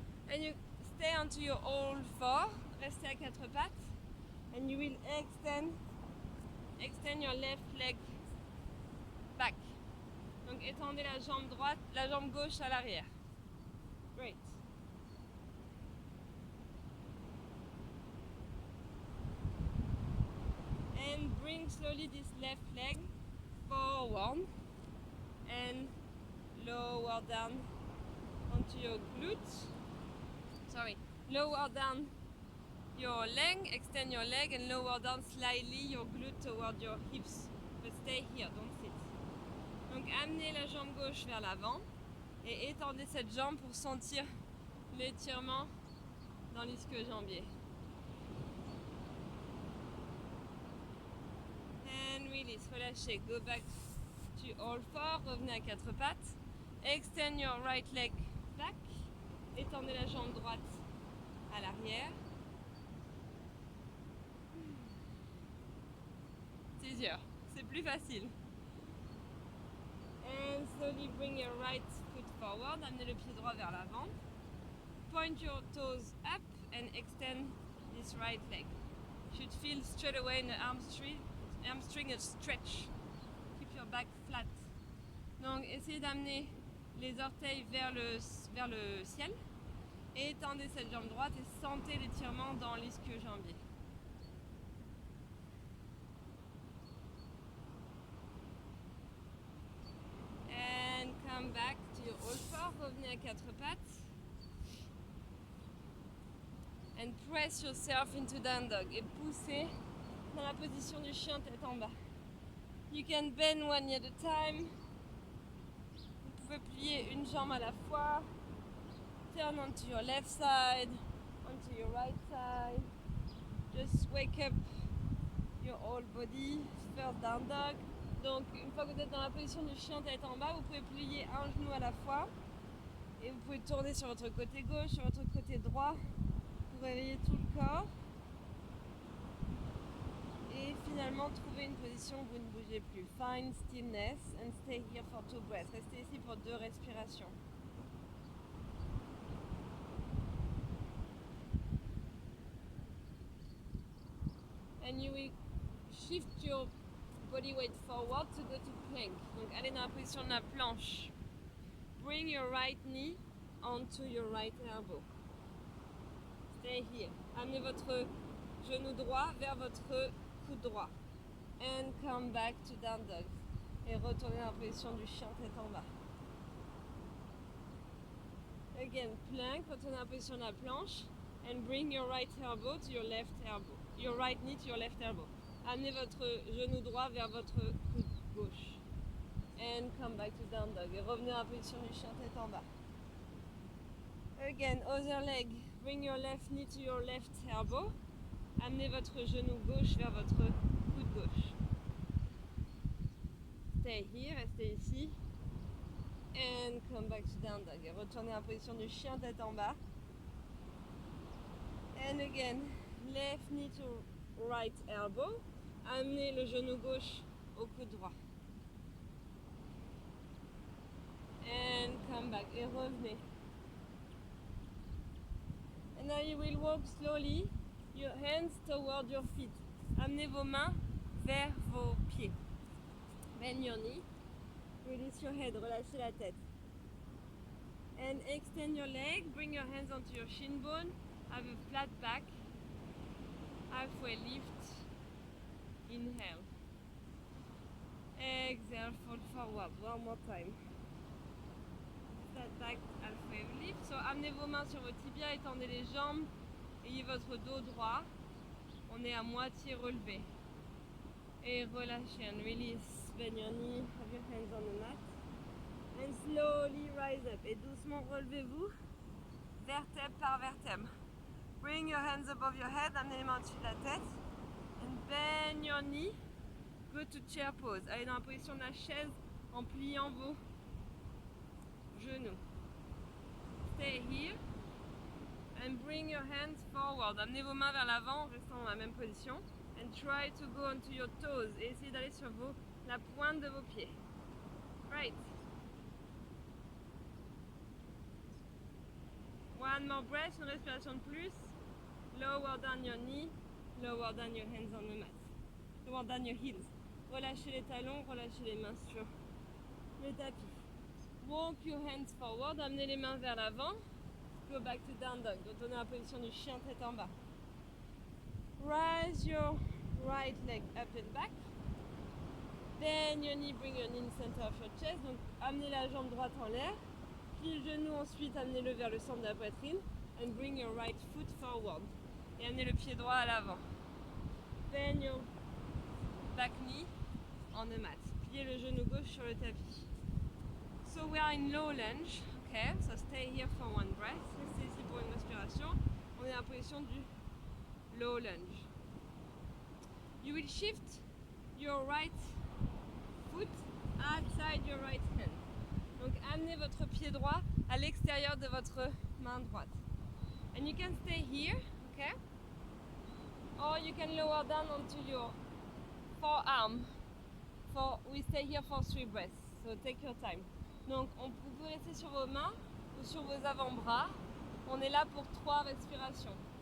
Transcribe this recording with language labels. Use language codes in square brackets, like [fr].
[en] And you stay onto your all four. [fr] Restez à quatre pattes. [en] And you will extend your left leg back. [fr] Donc étendez la jambe droite, la jambe gauche à l'arrière. [en] Great. And bring slowly this left leg forward and lower down onto your glutes. Sorry, lower down your leg, extend your leg and lower down slightly your glute toward your hips. But stay here, don't sit. [fr] Donc amenez la jambe gauche vers l'avant et étendez cette jambe pour sentir l'étirement dans l'ischio-jambier. [en] And release, [fr] relâchez, [en] go back to all four, [fr] revenez à quatre pattes. [en] Extend your right leg back, [fr] étendez la jambe droite à l'arrière. C'est [en] easier, [fr] c'est plus facile. [en] And slowly bring your right foot forward, [fr] amenez le pied droit vers l'avant. [en] Point your toes up and extend this right leg. You should feel straight away in the hamstring a stretch. Keep your back flat. [fr] Donc essayez d'amener les orteils vers le ciel. Et étendez cette jambe droite et sentez l'étirement dans l'ischio-jambier. [en] And come back to your all four. [fr] Revenez à quatre pattes. [en] And press yourself into down dog. [fr] Et poussez dans la position du chien tête en bas. [en] You can bend one at a time. [fr] Vous pouvez plier une jambe à la fois. [en] Turn onto your left side, onto your right side. Just wake up your whole body. First down dog. [fr] Donc une fois que vous êtes dans la position du chien tête en bas, vous pouvez plier un genou à la fois. Et vous pouvez tourner sur votre côté gauche, sur votre côté droit. Pour réveiller tout le corps. Et finalement trouver une position où vous ne bougez plus. [en] Find stillness and stay here for 2 breaths. [fr] Restez ici pour 2 respirations. [en] And you will shift your body weight forward to go to plank. [fr] Donc allez dans la position de la planche. [en] Bring your right knee onto your right elbow. Stay here. [fr] Amenez votre genou droit vers votre coude droit. [en] And come back to down dog. [fr] Et retournez dans la position du chien tête en bas. [en] Again, plank, [fr] retournez dans la position de la planche. [en] And bring your right elbow to your left elbow. Your right knee to your left elbow. [fr] Amenez votre genou droit vers votre coude gauche. [en] And come back to down dog. [fr] Et revenez dans la position du chien tête en bas. [en] Again, other leg. Bring your left knee to your left elbow. [fr] Amenez votre genou gauche vers votre coude gauche. [en] Stay here, [fr] restez ici. [en] And come back to down dog. [fr] Et retournez en position du chien tête en bas. [en] And again, left knee to right elbow. [fr] Amenez le genou gauche au coude droit. [en] And come back. [fr] Et revenez. [en] And now you will walk slowly, your hands toward your feet. [fr] Amenez vos mains vers vos pieds. [en] Bend your knee. Release your head, [fr] relâchez la tête. [en] And extend your leg, bring your hands onto your shin bone. Have a flat back. Halfway lift. Inhale. Exhale, fold forward. One more time. flat back halfway lift. [fr] So, amenez vos mains sur vos tibias, étendez les jambes, ayez votre dos droit. On est à moitié relevé. Et relâchez [en] and release. Bend your knee, have your hands on the mat. And slowly rise up. [fr] Et doucement relevez-vous, vertèbre par vertèbre. [en] Bring your hands above your head, [fr] amenez les mains au-dessus de la tête. [en] And bend your knee. Go to chair pose. [fr] Allez dans la position de la chaise en pliant vos genoux. [en] Stay here. And bring your hands forward. [fr] Amenez vos mains vers l'avant en restant dans la même position. [en] And try to go onto your toes. [fr] Et essayez d'aller sur la pointe de vos pieds. [en] Right. One more breath, [fr] une respiration de plus. [en] Lower down your knee. Lower down your hands on the mat. Lower down your heels. [fr] Relâchez les talons, relâchez les mains sur le tapis. [en] Walk your hands forward. [fr] Amenez les mains vers l'avant. [en] Go back to down dog. [fr] Retournez à la position du chien tête en bas. [en] Rise your right leg up and back. Bend your knee, bring your knee in the center of your chest. [fr] Donc amenez la jambe droite en l'air. Pliez le genou ensuite, amenez-le vers le centre de la poitrine. [en] And bring your right foot forward. [fr] Et amenez le pied droit à l'avant. [en] Bend your back knee on the mat. [fr] Pliez le genou gauche sur le tapis. [en] So we are in low lunge. Okay, so stay here for one breath. [fr] Restez ici pour une respiration. On est en position du low lunge. [en] You will shift your right foot outside your right hand. [fr] Donc amenez votre pied droit à l'extérieur de votre main droite. [en] And you can stay here, okay? Or you can lower down onto your forearm. We stay here for 3 breaths, so take your time. [fr] Donc vous pouvez rester sur vos mains ou sur vos avant-bras. On est là pour 3 respirations.